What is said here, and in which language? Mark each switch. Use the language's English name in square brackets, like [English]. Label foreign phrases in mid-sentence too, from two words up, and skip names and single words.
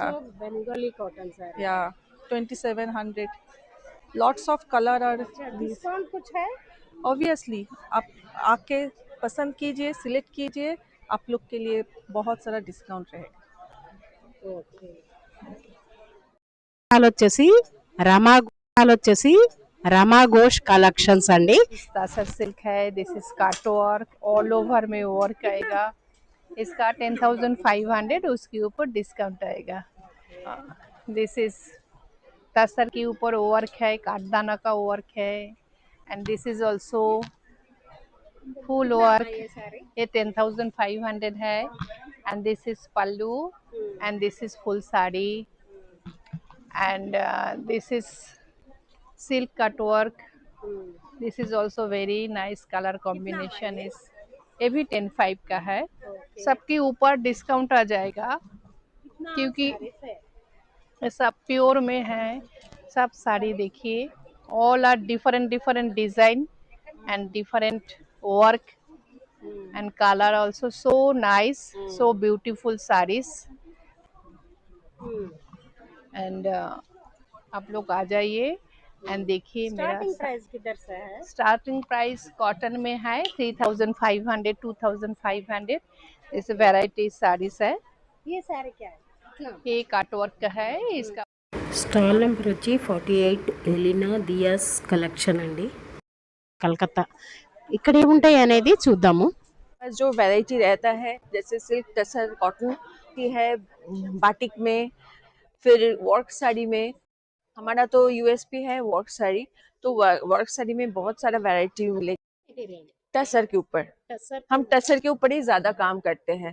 [Hindi] सब बंगाली कॉटन साड़ी। [English] या 2700। lots of color और [Hindi] डिस्काउंट कुछ है? ऑब्वियसली आप आके पसंद कीजिए, सिलेक्ट कीजिए, आप लोग के लिए बहुत सारा डिस्काउंट रहेगा। ओके। [Telugu] వచ్చేసి రమా ఘోష్ కలెక్షన్స్ అండి। [Hindi] तासर सिल्क है, [English] this is kato work, all over [Hindi] में वर्क आएगा। इसका 10,500, उसके ऊपर डिस्काउंट आएगा। [English] this is [Hindi] तासर के ऊपर वर्क है, काटदाना का वर्क है, [English] and this is also full work. [Hindi] ये 10,500 है, [English] and this is pallu, and this is full saree, and this is silk cut work. This is also very nice color combination is। [Hindi] ये भी 10,500 का है। सबके ऊपर डिस्काउंट आ जाएगा क्योंकि ये सब प्योर में है। सब साड़ी देखिए, [English] all are different design and different work and color also so nice, so beautiful sarees। [Hindi] एंड आप लोग आ जाइए एंड देखिए। मेरा [English] starting price [Hindi] किधर से है? [English] starting price [Hindi] कॉटन में है 3,500, 2,500। इस वैरायटी साड़ीज है। ये साड़ी क्या है? ये कट वर्क का है इसका [English] stall number [Telugu] వచ్చి 48 ఎలినా దియాస్ కలెక్షన్ అండి, కలకత్తా. ఇక్కడ ఏముంటాయి అనేది చూద్దాము. [Hindi] जो वैरायटी रहता है जैसे सिल्क टसर कॉटन की है, बाटिक में, फिर वर्क साड़ी में। हमारा तो यूएसपी है वर्क साड़ी, तो वर्क साड़ी में बहुत सारा वैरायटी मिलेगी टसर के ऊपर। हम टसर के ऊपर ही ज्यादा काम करते हैं।